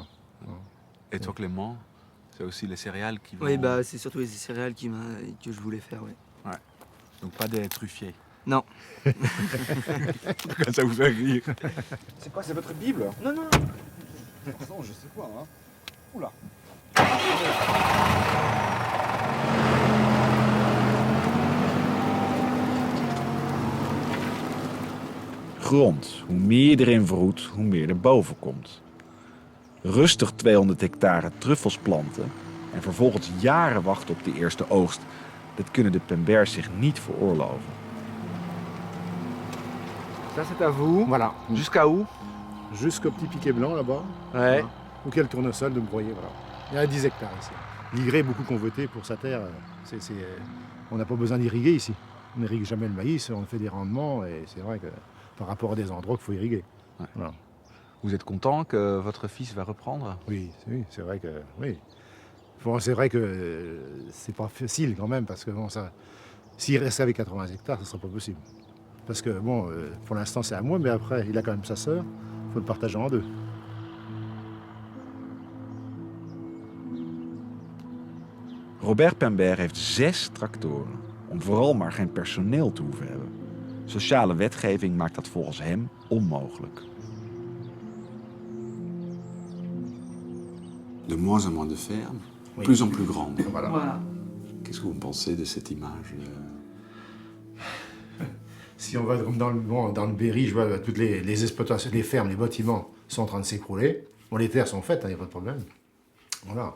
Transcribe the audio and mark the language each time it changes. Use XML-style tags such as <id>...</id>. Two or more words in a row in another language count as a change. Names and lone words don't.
<fr>Et toi Clément, c'est aussi les céréales qui vont... Oui, bah c'est surtout les céréales que je voulais faire, oui. Ouais. Donc pas des truffiers. Non. Pourquoi ça vous fait rire? C'est quoi, c'est votre Bible? Non, non. Non, je sais quoi, hein. Oula.</fr> <nl>Grond. Hoe meer je erin vroet, hoe meer er boven komt. Rustig 200 hectare truffels planten en vervolgens jaren wachten op de eerste oogst. Dat kunnen de Pembers zich niet veroorloven.</nl> <fr>Ça c'est à vous. Voilà. Jusqu'à où? Jusqu'au petit piquet blanc là-bas. Ouais. Auquel le tournesol de broyer. Voilà. Il y a 10 hectares ici. L'irrigué est beaucoup convoité pour sa terre. On n'a pas besoin d'irriguer ici. On n'irrigue jamais le maïs, on fait des rendements et c'est vrai que par rapport à des endroits qu'il faut irriguer. Ouais. Voilà. Vous êtes content que votre fils va reprendre? Oui, c'est vrai que oui. Bon, c'est vrai que c'est pas facile quand même parce que bon, s'il restait avec 80 hectares, ce serait pas possible. Parce que bon, pour l'instant c'est à moi, mais après il a quand même sa sœur, il faut le partager en deux.</fr> <nl>Robert Pember heeft 6 tractoren, om vooral maar geen personeel te hoeven hebben. Sociale wetgeving maakt dat volgens hem onmogelijk.</nl> <fr>De moins en moins de fermes, plus en plus grandes. Voilà. Qu'est-ce que vous pensez de cette image? Si on va dans le Berry, je vois toutes les exploitations, les fermes, les bâtiments sont en train de s'écrouler. Bon, les terres sont faites, il n'y a pas de problème. Voilà.</fr>